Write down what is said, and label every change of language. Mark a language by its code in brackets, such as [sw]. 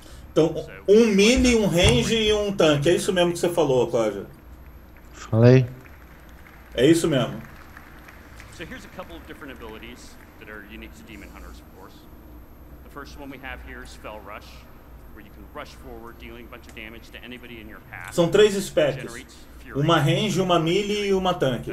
[pt] Então, um melee, um range e um tanque. É isso mesmo que você falou, Cláudio. Falei. É isso mesmo. [en] So here's a couple of different abilities that are unique to demon hunters, of course. The first one we have here is Spell Rush, where you can rush forward, dealing a bunch of damage to anybody in your path. [pt] São 3 specs. Uma range, uma melee e uma tanque.